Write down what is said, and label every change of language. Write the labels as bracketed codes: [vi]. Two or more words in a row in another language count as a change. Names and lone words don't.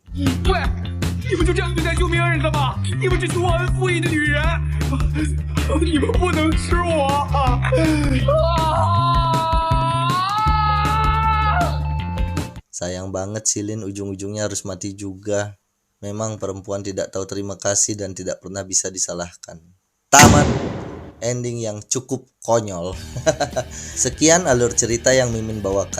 [zh] 喂，你们就这样对待救命恩人的吗？你们这群忘恩负义的女人！你们不能吃我！ [id] Sayang banget si Lin ujung-ujungnya harus mati juga. Memang perempuan tidak tahu terima kasih dan tidak pernah bisa disalahkan. Tamat. Ending yang cukup konyol. Sekian alur cerita yang Mimin bawakan.